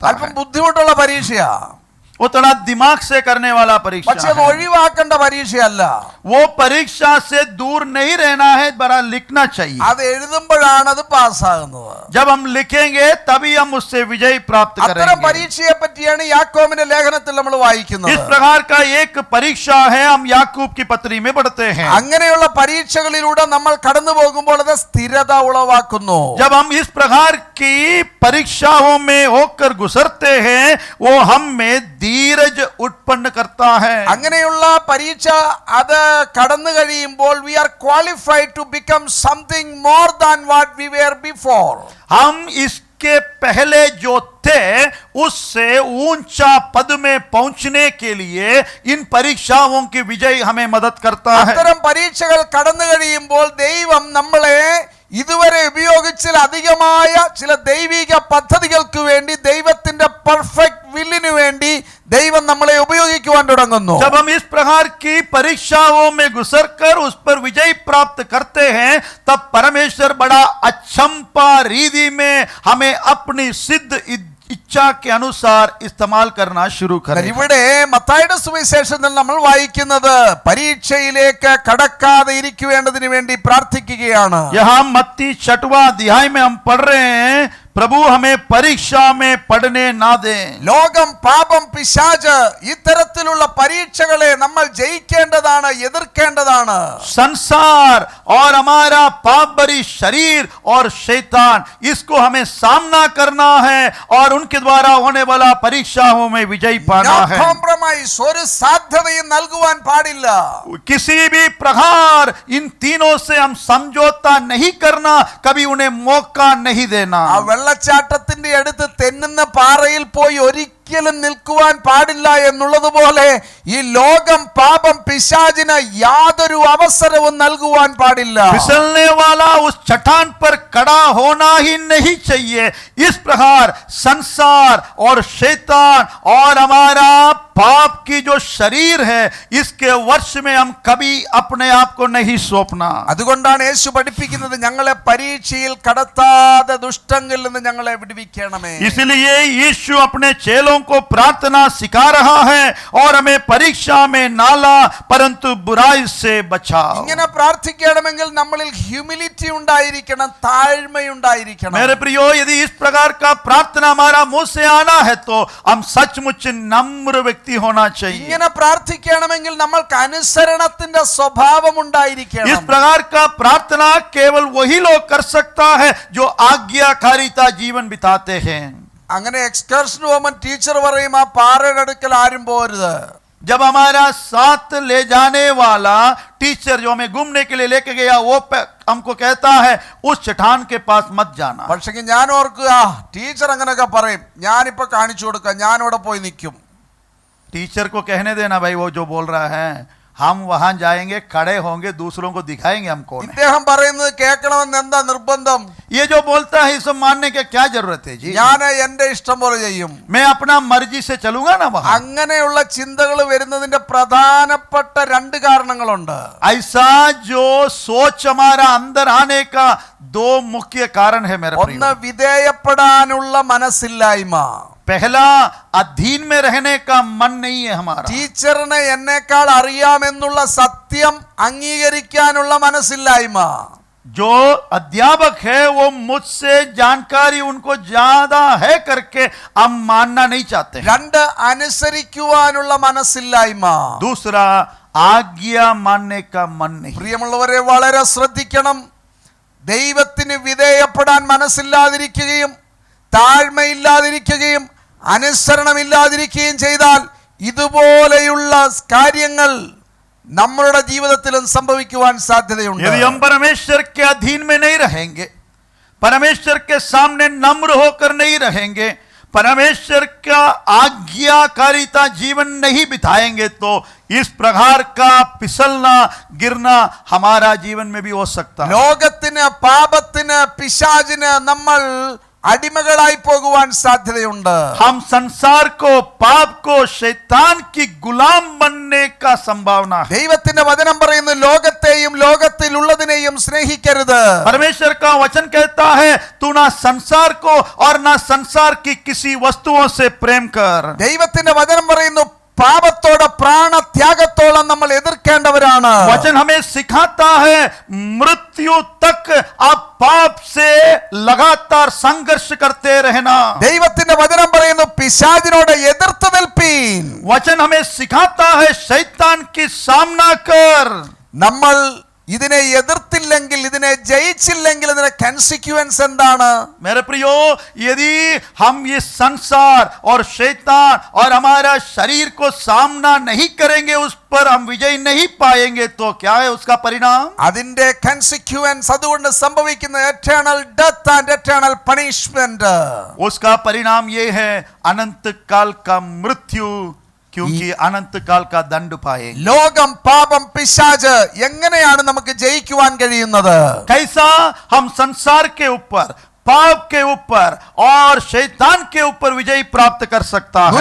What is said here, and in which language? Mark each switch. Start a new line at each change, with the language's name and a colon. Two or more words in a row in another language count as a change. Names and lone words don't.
Malayalam: അല്പം
Hindi: है.
Malayalam: ബുദ്ധിമുട്ടുള്ള പരീക്ഷയാ.
Hindi: वो थोड़ा दिमाग से करने वाला परीक्षा
Malayalam: പക്ഷെ അത്
Hindi: है.
Malayalam: ഒഴിവാക്കേണ്ട പരീക്ഷയല്ല.
Hindi: वो परीक्षा से दूर नहीं रहना है, बड़ा लिखना चाहिए.
Malayalam: അത് എഴുതുമ്പോഴാണ് അത് പാസ്സാകുന്നത്.
Hindi: जब हम लिखेंगे तभी हम उससे विजय प्राप्त
Malayalam: അത്തരം
Hindi: करेंगे.
Malayalam: പരീക്ഷയെ പറ്റിയാണ് യാക്കോബിന്റെ ലേഖനത്തിൽ നമ്മൾ വായിക്കുന്നത്.
Hindi: इस प्रकार का एक परीक्षा है, हम याकूब की पत्री में पढ़ते हैं.
Malayalam: അങ്ങനെയുള്ള പരീക്ഷകളിലൂടെ നമ്മൾ കടന്നു പോകുമ്പോൾ അത് സ്ഥിരത ഉളവാക്കുന്നു.
Hindi: जब हम इस प्रकार की परीक्षाओं में होकर गुजरते हैं वो हम में धीरज उत्पन्न करता है.
Malayalam: അങ്ങനെയുള്ള പരീക്ഷ അത് കടന്നു കഴിയുമ്പോൾ
English: we are qualified to become something more than what we were before.
Hindi: हम इसके पहले जो थे उससे ऊंचा पद में पहुंचने के लिए इन परीक्षाओं की विजय हमें मदद करता है.
Malayalam: അത്തരം പരീക്ഷകൾ കടന്നു കഴിയുമ്പോൾ ദൈവം നമ്മളെ ഇതുവരെ ഉപയോഗിച്ച അധികമായ ചില ദൈവിക പദ്ധതികൾക്ക് വേണ്ടി, ദൈവത്തിന്റെ
English: perfect will
Malayalam: വേണ്ടി ദൈവം നമ്മളെ ഉപയോഗിക്കുവാൻ തുടങ്ങുന്നു.
Hindi: जब हम इस प्रकार की परीक्षाओं में गुजरकर उस पर विजय प्राप्त करते हैं तब परमेश्वर बड़ा अचंपा रीति में हमें अपनी सिद्ध इच्छा के अनुसार इस्तेमाल करना शुरू करें.
Malayalam: ഇവിടെ മത്തായിയുടെ സുവിശേഷത്തിൽ നമ്മൾ വായിക്കുന്നത് പരീക്ഷയിലേക്ക് കടക്കാതെ ഇരിക്കുവേണ്ടതിന് വേണ്ടി പ്രാർത്ഥിക്കുകയാണ്.
Hindi: यहाँ मत्ती 6वां अध्याय में हम पढ़ रहे हैं, प्रभु हमें परीक्षा में पढ़ने ना दें.
Malayalam: ലോകം, പാപം, പിശാച് ഇത്തരത്തിലുള്ള പരീക്ഷകളെ നമ്മൾ ജയിക്കേണ്ടതാണ്, എതിർക്കേണ്ടതാണ്.
Hindi: संसार और हमारा पाप भरी शरीर और शैतान, इसको हमें सामना करना है और उनके द्वारा होने वाला परीक्षाओं में विजय पाना
English: No
Hindi: है.
English: compromise.
Malayalam: ഒരു സാധ്യതയും നൽകുവാൻ പാടില്ല.
Hindi: किसी भी प्रकार इन तीनों से हम समझौता नहीं करना, कभी उन्हें मौका नहीं देना.
Malayalam: ആ വെള്ളച്ചാട്ടത്തിന്റെ അടുത്ത് തെന്നുന്ന പാറയിൽ പോയി ഒരിക്കലും നിൽക്കുവാൻ പാടില്ല എന്നുള്ളതുപോലെ ഈ ലോകം, പാപം, പിശാചിന് യാതൊരു അവസരവും നൽകുവാൻ പാടില്ല.
Hindi: फिसलने वाला उस चट्टान पर खड़ा होना ही नहीं चाहिए. इस प्रकार संसार और शैतान और हमारा पाप की जो शरीर है इसके वर्ष में हम कभी अपने आप को नहीं सौंपना.
Malayalam: അതുകൊണ്ടാണ് യേശു പഠിപ്പിക്കുന്നത്, ഞങ്ങളെ പരീക്ഷയിൽ കടത്താതെ ദുഷ്ടങ്ങളിൽ നിന്ന് ഞങ്ങളെ വിടുവിക്കണമേ.
Hindi: इसलिए यीशु अपने चेलों को प्रार्थना सिखा रहा है और हमें परीक्षा में ना ला परंतु बुराई से बचाओ.
Malayalam: ഇങ്ങനെ പ്രാർത്ഥിക്കണമെങ്കിൽ നമ്മളിൽ ഹ്യൂമിലിറ്റി ഉണ്ടായിരിക്കണം, താഴ്മയുണ്ടായിരിക്കണം.
Hindi: मेरे प्रियो, यदि इस प्रकार का प्रार्थना हमारा मुंह से आना है तो हम सचमुच नम्र व्यक्ति होना चाहिए.
Malayalam: ഇങ്ങനെ പ്രാർത്ഥിക്കണമെങ്കിൽ നമ്മൾക്ക് അനുസരണത്തിന്റെ സ്വഭാവം
Hindi: इस
Malayalam: ഉണ്ടായിരിക്കണം.
Hindi: प्रकार का प्रार्थना केवल वही लोग कर सकता है जो आज्ञाकारिता जीवन बिताते हैं.
Malayalam: അങ്ങനെ എക്സ്കർഷൻ പോകുമ്പോൾ ടീച്ചർ പറയും, ആ പാറയുടെ അടുക്കൽ ആരും പോരുത്.
Hindi: जब हमारा साथ ले जाने वाला टीचर जो हमें घूमने के लिए लेके गया वो हमको कहता है उस चट्टान के पास मत जाना.
Malayalam: പക്ഷേ ഞാൻ ഓർക്കുക, ടീച്ചർ അങ്ങനെയൊക്കെ പറയും, ഞാനിപ്പോ കാണിച്ചു കൊടുക്കാം, ഞാനിവിടെ പോയി നിൽക്കും.
Hindi: टीचर को कहने देना भाई, वो जो बोल रहा है हम वहां जाएंगे, खड़े होंगे, दूसरों को दिखाएंगे हम कौन है।
Malayalam: ഇദ്ദേഹം പറയുന്നത് കേൾക്കണമെന്ന് എന്താ നിർബന്ധം?
Hindi: ये जो बोलता है इसे मानने की क्या जरूरत है जी?
Malayalam: ഞാൻ എന്റെ ഇഷ്ടം പോലെ ചെയ്യും.
Hindi: मैं अपना मर्जी से चलूंगा ना वहां?
Malayalam: അങ്ങനെയുള്ള ചിന്തകൾ വരുന്നതിന്റെ പ്രധാനപ്പെട്ട രണ്ട് കാരണങ്ങളുണ്ട്.
Hindi: ऐसा जो सोच हमारा अंदर आने का दो मुख्य कारण है मेरे
Malayalam: ഒന്ന്
Hindi: प्रिय।
Malayalam: വിധേയപ്പെടാനുള്ള മനസ്സില്ലായ്മ.
Hindi: पहला अधीन में रहने का मन नहीं है हमारा।
Malayalam: ടീച്ചറിനെ എന്നേക്കാൾ അറിയാമെന്നുള്ള സത്യം അംഗീകരിക്കാനുള്ള മനസ്സില്ലായ്മ.
Hindi: जो अध्यापक है वो मुझसे जानकारी उनको ज्यादा है करके हम मानना नहीं चाहते हैं।
Malayalam: രണ്ട് അനുസരിക്കുവാനുള്ള മനസ്സില്ലായ്മ.
Hindi: दूसरा आज्ञा मानने का मन नहीं।
Malayalam: പ്രിയമുള്ളവരെ വളരെ ശ്രദ്ധിക്കണം. ദൈവത്തിന് വിധേയപ്പെടാൻ മനസ്സില്ലാതിരിക്കുകയും താഴ്മയില്ലാതിരിക്കുകയും അനുസരണമില്ലാതിരിക്കുകയും ചെയ്താൽ ഇതുപോലെയുള്ള കാര്യങ്ങൾ നമ്മളുടെ ജീവിതത്തിലും സംഭവിക്കുവാൻ സാധ്യതയുണ്ട്.
Hindi: यदि हम परमेश्वर के अधीन में नहीं रहेंगे, परमेश्वर के सामने नम्र होकर नहीं रहेंगे, परमेश्वर का आज्ञाकारिता जीवन नहीं बिताएंगे तो इस प्रकार का फिसलना गिरना हमारा जीवन में भी हो सकता है।
Malayalam: ലോകത്തിന് പാപത്തിന് പിശാചിന് നമ്മൾ അടിമകളായി പോകുവാൻ സാധ്യതയുണ്ട്.
Hindi: हम संसार को, पाप को, शैतान की गुलाम बनने का संभावना है।
Malayalam: ദൈവത്തിന്റെ വചനം പറയുന്നു ലോകത്തെയും ലോകത്തിലുള്ളതിനെയും സ്നേഹിക്കരുത്.
Hindi: परमेश्वर का वचन कहता है तू ना संसार को और ना संसार की किसी वस्तुओं से प्रेम कर।
Malayalam: ദൈവത്തിന്റെ വചനം പറയുന്നു പാപത്തോടെ പ്രാണത്യാഗത്തോളം നമ്മൾ എതിർക്കേണ്ടവരാണ്.
Hindi: वचन हमें सिखाता है मृत्यु तक आप पाप से लगातार संघर्ष करते रहना।
Malayalam: ദൈവത്തിന്റെ വചനം പറയുന്നു പിശാചിനോട് എതിർത്ത് നിൽപ്പീൻ.
Hindi: वचन हमें सिखाता है शैतान की सामना कर।
Malayalam: നമ്മൾ ഇതിനെ എതിർത്തില്ലെങ്കിൽ, ഇതിനെ ജയിച്ചില്ലെങ്കിൽ ഇതിന്റെ കൺസിക്വൻസ് എന്താണ്?
Hindi: मेरे प्रियो, यदि हम ये संसार और शैतान और हमारा शरीर को सामना नहीं करेंगे, उस पर हम विजय नहीं पाएंगे, तो क्या है उसका परिणाम?
Malayalam: അതിന്റെ കൺസിക്വൻസ് അതുകൊണ്ട് സംഭവിക്കുന്ന
English: eternal death and eternal punishment.
Hindi: उसका परिणाम ये है अनंत काल का मृत्यु, क्योंकि अनंत काल का दंड पाएंगे।
Malayalam: ലോകം, പാപം, പിശാച് എങ്ങനെയാണ് നമുക്ക് ജയിക്കുവാൻ കഴിയുന്നത്?
Hindi: कैसा हम संसार के ऊपर, पाप के ऊपर और शैतान के ऊपर विजय प्राप्त कर सकता है?